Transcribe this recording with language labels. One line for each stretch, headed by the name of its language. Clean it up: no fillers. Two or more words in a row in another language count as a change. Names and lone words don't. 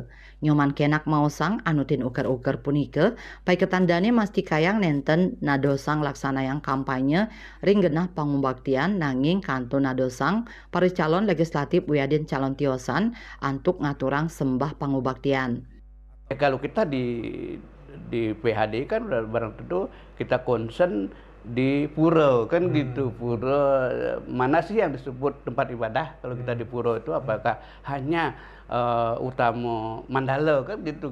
Balinese: Nyoman Kenak Mausang anutin uker-uker punika paiketan Dani masti kayang nenten nadosang laksanayang kampanye ring genah pangubaktian nanging kanto nadosang para calon legislatif wiadin calon tiosan antuk ngaturang sembah pangubaktian.
Indonesian: Kalau kita di PHD kan barang tentu kita concern di pura kan gitu. Pura mana sih yang disebut tempat ibadah kalau kita di pura itu, apakah hanya Utama Mandala kan gitu.